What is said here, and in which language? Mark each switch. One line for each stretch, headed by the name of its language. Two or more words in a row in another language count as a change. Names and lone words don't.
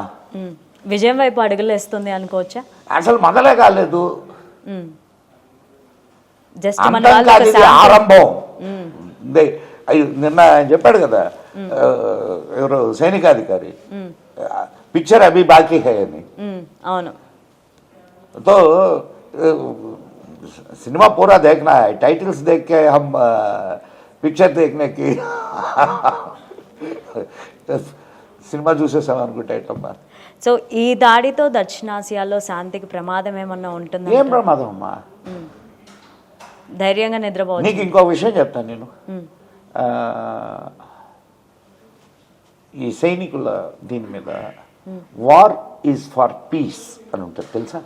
Telugu: విజయం వైపు అడుగులు వేస్తుంది అనుకోవచ్చా? అసలు మొదలే కాలేదు, జస్ట్ ఆరంభం. నిన్న ఆయన చెప్పాడు కదా, ఎవరు సైనికాధికారి,
Hindi: पिक्चर अभी बाकी है
Telugu: అని. అవును.
Hindi: तो सिनेमा पूरा देखना है, टाइटल्स देख के हम पिक्चर देखने की
Telugu: సినిమా చూసేసాం అనుకుంటా. సో ఈ దాడితో దక్షిణాసియాలో శాంతికి ప్రమాదం ఏమన్నా ఉంటుందా? ఏం ప్రమాదం అమ్మా, ధైర్యంగా నిద్రపోవచ్చు. నీకు ఇంకో విషయం చెప్తాను నేను. ఈ సైనికుల దీని మీద
English: war is for peace
Telugu: అని ఉంటుంది, తెలుసా?